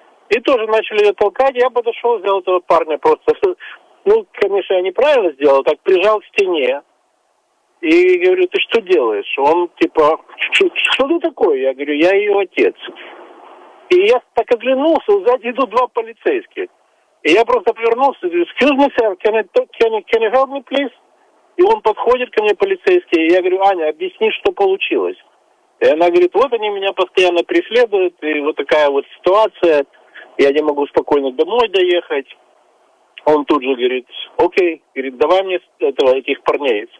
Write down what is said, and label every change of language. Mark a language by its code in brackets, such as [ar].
[ru] И тоже начали ее толкать, я подошел, взял этого парня просто. Ну, конечно, я неправильно сделал, так прижал к стене. И говорю, ты что делаешь? Он типа, что ты такой? Я говорю, я ее отец. И я так оглянулся, сзади идут два полицейских. И я просто повернулся и говорю, [en] excuse me, sir, can you help me, please? [ru] И он подходит ко мне, полицейский, и я говорю, Аня, объясни, что получилось. И она говорит, вот они меня постоянно преследуют, и вот такая вот ситуация, я не могу спокойно домой доехать. Он тут же говорит, окей, говорит, давай мне этих парней.